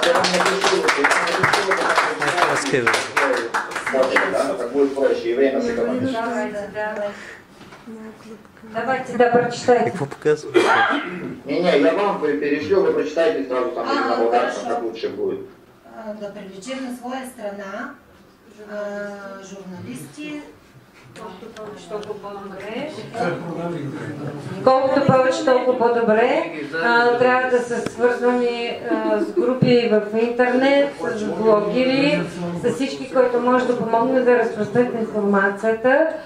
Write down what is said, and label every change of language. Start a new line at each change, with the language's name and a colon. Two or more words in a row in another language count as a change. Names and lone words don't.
Russian: Так будет проще, и время сэкономишь. Давайте, да, прочитайте. Не, я вам перешлю, вы прочитаете сразу там на болгарском, как лучше будет.
Bulgarian: Да привлечем на своя страна журналисти. Колкото повече, толкова по-добре. Трябва да са свързвани с групи в интернет, с блогери, с всички, които може да помогне да разпространят информацията,